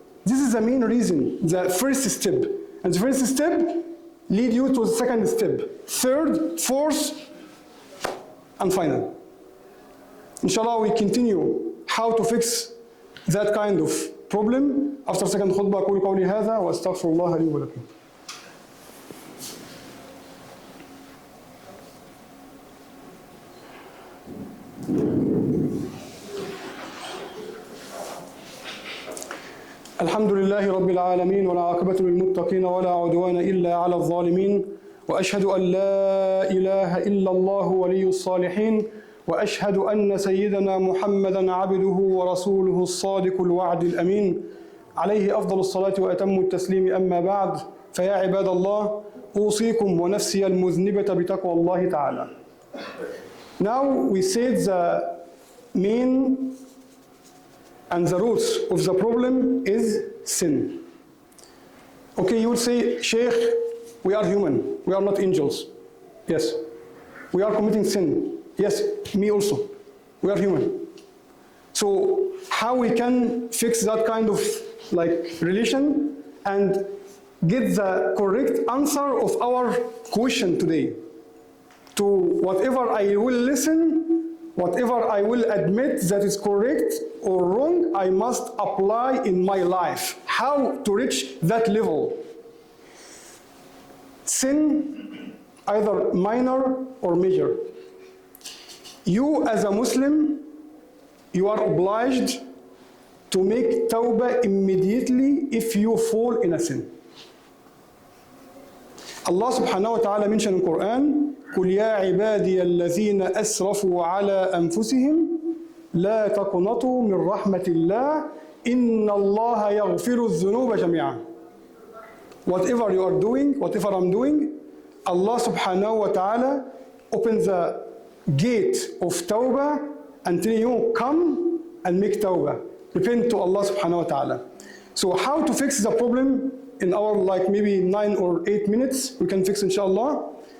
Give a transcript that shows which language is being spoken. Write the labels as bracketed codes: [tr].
[en] This is the main reason, the first step. And the first step lead you to the second step, third, fourth, and final. Inshallah, we continue how to fix that kind of problem after second khutbah. [ar] أقول قولي هذا وأستغفر الله لي ولكم. الحمد لله رب العالمين والعاقبة للمتقين ولا عدوان إلا على الظالمين وأشهد أن لا إله إلا الله ولي الصالحين وأشهد أن سيدنا محمدًا عبده ورسوله الصادق الوعد الأمين عليه أفضل الصلاة وأتم التسليم أما بعد فيا عباد الله أوصيكم ونفسي المذنبة بتقوى الله تعالى. [en] Now we said the main and the roots of the problem is sin. Okay, you would say, Sheikh, we are human, we are not angels. Yes. We are committing sin. Yes, me also. We are human. So how we can fix that kind of relation and get the correct answer of our question today? To whatever I will listen, whatever I will admit that is correct or wrong, I must apply in my life. How to reach that level? Sin, either minor or major. You as a Muslim, you are obliged to make tawbah immediately if you fall in a sin. Allah subhanahu wa ta'ala mentioned in the Quran, [ar] قُلْ يَا عِبَادِيَ الَّذِينَ أَسْرَفُوا عَلَىٰ أَنفُسِهِمْ لَا تَقْنَطُوا مِنْ رَحْمَةِ اللَّهِ إِنَّ اللَّهَ يَغْفِرُ الذُّنُوبَ جَمِيعًا. [en] Whatever you are doing, whatever I'm doing, Allah subhanahu wa ta'ala opens the gate of tawbah and tell you, come and make tawbah. Repent to Allah subhanahu wa ta'ala. So how to fix the problem in our maybe 9 or 8 minutes, we can fix inshallah.